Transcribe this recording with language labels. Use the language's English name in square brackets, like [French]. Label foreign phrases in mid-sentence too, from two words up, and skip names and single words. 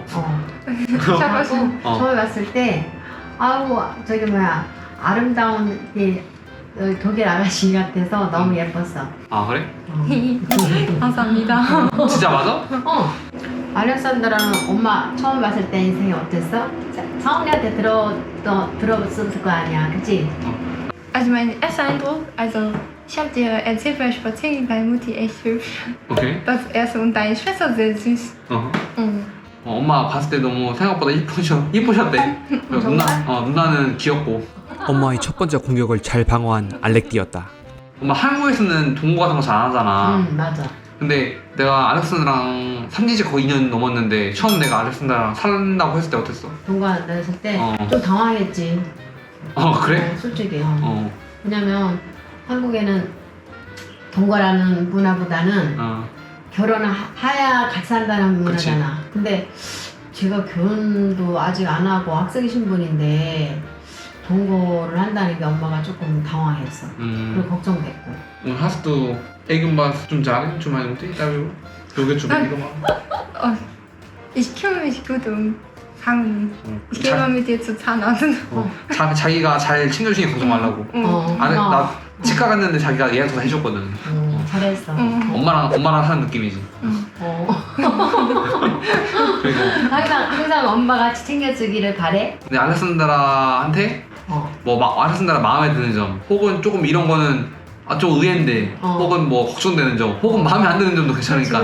[Korean] 하고 처음에 봤을 때 아우 저기 뭐야 아름다운 이 독일 아가씨 같아서 너무 예뻤어. 아 그래? 감사합니다. 진짜 맞아? 알렉산드라는 엄마 처음 봤을 때 인생이 어땠어? 사원이한테 들어봤을 거 아니야, 그치? [German] Also mein erster Eindruck, also ich habe dir erzählt beim Spaziergang, deine Mutti echt hübsch. [Korean] 오케이. [German] Das erste und deine Schwester sehr süß. [Korean] 엄마 봤을 때 너무 생각보다 이쁘셨대. 그래서 누나는 귀엽고. 엄마의 첫 번째 공격을 잘 방어한 알렉티였다. 엄마 한국에서는 동거 같은 거 잘 안 하잖아. 맞아. 근데 내가 알렉산드랑 산지 지 거의 2년 넘었는데 처음 내가 알렉산드랑 산다고 했을 때 어땠어? 동거 됐을 때 좀 당황했지. 그래? 솔직히. 왜냐면 한국에는 동거라는 문화보다는 결혼을 해야 같이 산다는 문화잖아. 근데 제가 결혼도 아직 안 하고 학생 신분인데 동거를 한다는 게 엄마가 조금 당황했어. 그리고 걱정됐고. [German] Und hast du irgendwas zum sagen zu meiner Mutti darüber? Ich kümmere mich gut um Fangen. Ich gehe mal mit dir zu Zahnarzt. [Korean] 자기가 잘 챙겨주니 걱정 말라고. 나 치과 갔는데 자기가 예약도 해줬거든. 잘했어. 엄마랑 사는 느낌이지. 그리고 항상 엄마 같이 챙겨주기를 바래. 근데 알렉산드라한테 알렉산드라 마음에 드는 점, 혹은 조금 이런 거는 좀 의외인데, 혹은 뭐 걱정되는 점, 혹은 마음에 안 드는 점도 괜찮으니까.